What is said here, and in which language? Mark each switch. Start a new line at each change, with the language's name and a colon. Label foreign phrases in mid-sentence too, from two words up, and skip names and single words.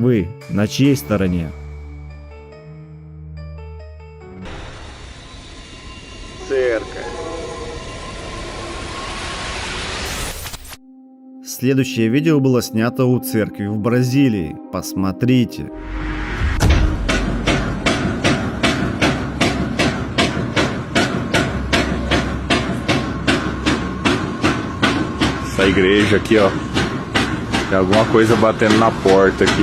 Russian: А вы на чьей стороне? Церковь. Следующее видео было снято у церкви в Бразилии. Посмотрите.
Portuguese: Essa igreja aqui, ó. Tem alguma coisa batendo na porta aqui.